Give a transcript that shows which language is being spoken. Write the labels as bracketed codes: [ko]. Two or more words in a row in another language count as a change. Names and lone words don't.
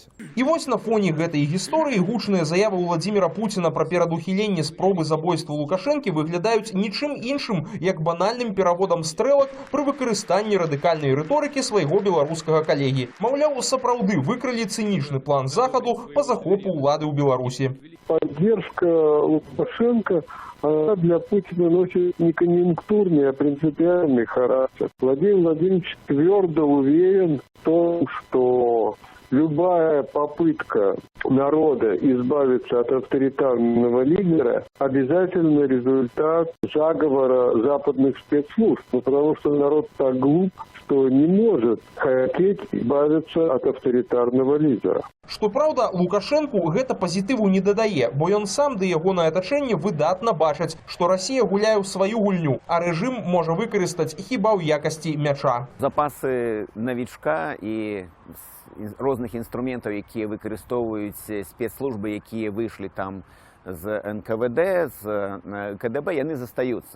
[be] І вось на фоне гэтай гісторыі гучныя заявы Владзіміра Пуціна пра перадухіленне спробы забойства Лукашэнкі выглядаюць нічым іншым, як банальным пераводам стрэлак пры выкарыстанні радыкальнай рыторыкі свайго беларускага калегі. Маўляў, сапраўды выкрылі цынічны план захаду па захопу ўлады ў Беларусі. [ru] Поддержка Лукашенко для Путина носит не конъюнктурный, а принципиальный характер. Владимир Владимирович твердо уверен в том, что любая попытка народа избавиться от авторитарного лидера обязательно результат заговора западных спецслужб. Потому что народ так глуп, что не может хотеть избавиться от авторитарного лидера. [be] Што праўда, Лукашэнку гэта пазітыву не дадае, бо ён сам ды ягонае атачэнне выдатна бачаць, што Расія гуляе ў сваю гульню, а рэжым можа выкарыстаць хіба ў якасці мяча. Запасы навічка і розных інструментаў, якія выкарыстоўваюць спецслужбы, якія выйшлі там з НКВД, з КДБ, яны застаюцца.